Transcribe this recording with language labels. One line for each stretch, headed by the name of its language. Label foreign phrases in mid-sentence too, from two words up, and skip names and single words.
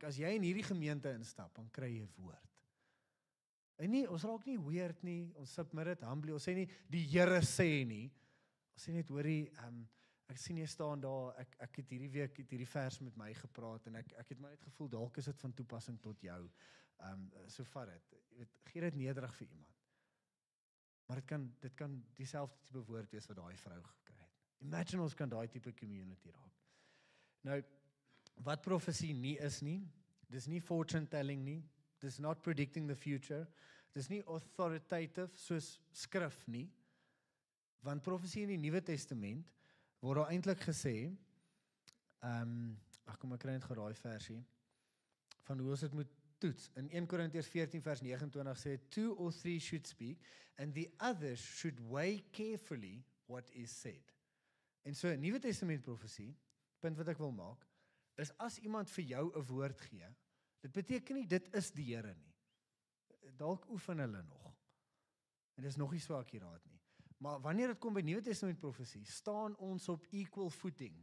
Afrikaans: As jy in hierdie gemeente instap, dan kry jy woord. En nie, ons raak nie weird nie, ons submit dit humbly, ons sê nie, die Here sê nie, ons sê net, hoorie, ek sien jy staan daar, ek het hierdie week hierdie vers met my gepraat, en ek het my net gevoel, dalk is dit van toepassing tot jou, so vat dit, gee dit nederig vir iemand. Maar dit kan dieselfde tipe woord wees wat daai vrou gekry het. Imagine ons kan daai tipe community raak. Nou, wat profesie nie is nie, dis nie
English: fortune telling
Afrikaans: nie, dis
English: not predicting the future,
Afrikaans: dis nie authoritative soos skrif nie, want profesie in die Nuwe Testament word daar eintlik gesê, kom ek kry net geraai versie, van hoe ons dit moet toets. In 1 Korintiërs 14 vers 29 sê,
English: 2 or 3 should speak, and the others should weigh carefully what is said.
Afrikaans: En so, Nuwe Testament profesie, punt wat ek wil maak, is as iemand vir jou 'n woord gee, dit beteken nie, dit is die Here nie. Dalk oefen hulle nog. En dit is nog nie so akkuraat nie. Maar wanneer dit kom by Nuwe Testament profesie, staan ons op
English: equal footing.